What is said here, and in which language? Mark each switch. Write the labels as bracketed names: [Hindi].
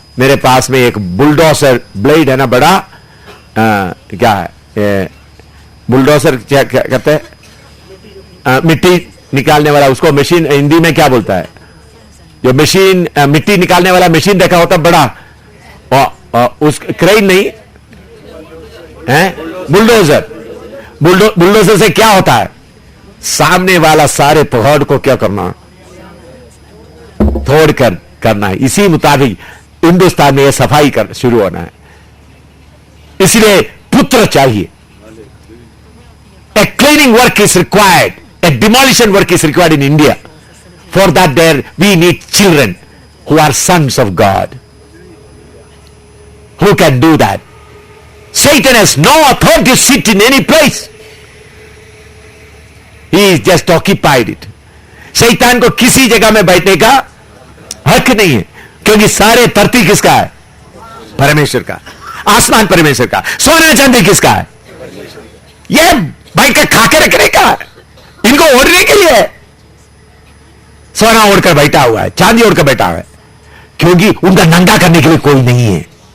[Hindi] मेरे पास में एक बुलडोजर ब्लेड है ना, बड़ा क्या है, बुलडोजर क्या कहते हैं, मिट्टी निकालने वाला, उसको मशीन हिंदी में क्या बोलता है, जो मशीन मिट्टी निकालने वाला मशीन देखा होता बड़ा, और उस क्रेन नहीं है, बुलडोजर। बुलडोजर से क्या होता है, सामने वाला सारे पहाड़ को क्या करना, तोड़ कर करना है। इसी मुताबिक हिंदुस्तान में यह सफाई कर शुरू होना है। इसलिए पुत्र चाहिए। [English] A cleaning work is required, a demolition work is required in India. For that there we need children who are sons of God, who can do that. Satan has no authority to sit in any place. He is just occupied it. [Hindi] शैतान को किसी जगह में बैठने का हक नहीं है, क्योंकि सारे धरती किसका है, परमेश्वर का। आसमान परमेश्वर का, सोना चांदी किसका है, यह भाई का खाके रखने का, इनको ओढ़ने के लिए सोना ओढ़कर बैठा हुआ है, चांदी ओढ़कर बैठा हुआ है, क्योंकि उनका नंगा करने के लिए कोई नहीं है।